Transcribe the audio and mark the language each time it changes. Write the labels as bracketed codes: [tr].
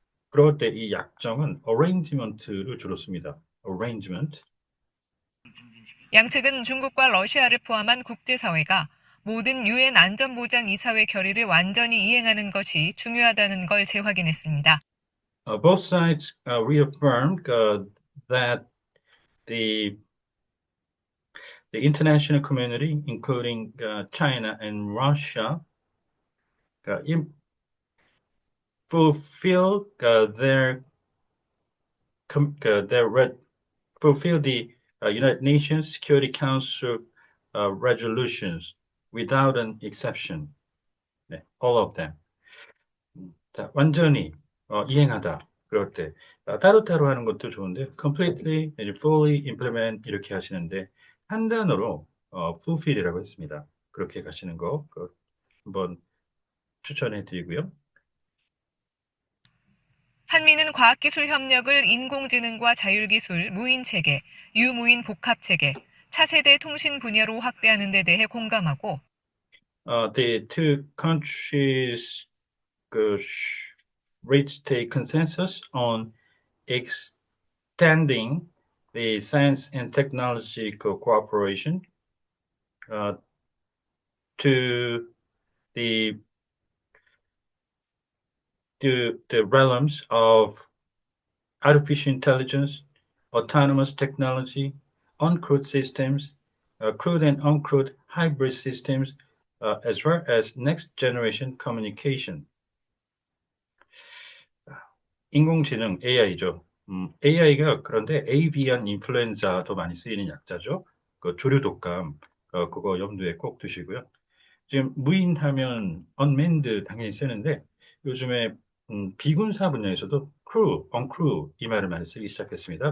[ko] 그럴 때 이 약정은 arrangement를 주로 씁니다. [en] arrangement. [ko] 양측은 중국과 러시아를 포함한 국제사회가 모든 유엔 안전보장이사회 결의를 완전히 이행하는 것이 중요하다는 걸 재확인했습니다. [en] Both sides reaffirmed that the the international community, including China and Russia, fulfill their fulfill the United Nations Security Council resolutions without an exception. [ko] 네, [en] all of them. [ko] 자, 완전히 이행하다. 그럴 때 따로따로 하는 것도 좋은데 [en] completely, fully implement [ko] 이렇게 하시는데 한 단어로 fulfill이라고 했습니다. 그렇게 가시는 거 한번 추천해 드리고요. 한미는 과학기술 협력을 인공지능과 자율기술, 무인체계, 유무인 복합체계, 차세대 통신 분야로 확대하는 데 대해 공감하고 [en] The two countries reached a consensus on extending the science and technology cooperation to the the realms of artificial intelligence, autonomous technology, uncrewed systems, crewed and uncrewed hybrid systems, as well as next generation communication. [ko] 인공지능 AI죠. AI가 그런데 avian 인플루엔자도 많이 쓰이는 약자죠. 그 조류 독감, 그거 염두에 꼭 두시고요. 지금 무인하면 unmanned 당연히 쓰는데 요즘에 비군사 분야에서도 crew, uncrew 이 말을 많이 쓰기 시작했습니다.